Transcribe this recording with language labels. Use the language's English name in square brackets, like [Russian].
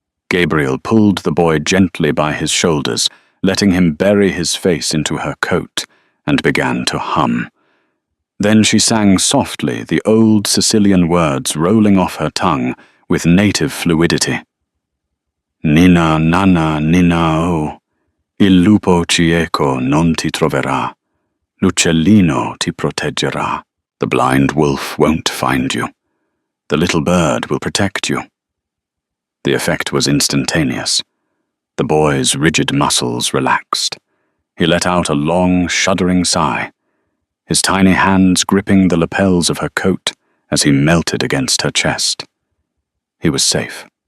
[English] Gabriel pulled the boy gently by his shoulders, letting him bury his face into her coat, and began to hum. Then she sang softly, the old Sicilian words rolling off her tongue with native fluidity. [Italian] "Nina, nana, nina, oh, il lupo cieco non ti troverà, l'uccellino ti proteggerà." [English] The blind wolf won't find you. The little bird will protect you. The effect was instantaneous. The boy's rigid muscles relaxed. He let out a long, shuddering sigh. his tiny hands gripping the lapels of her coat as he melted against her chest. He was safe.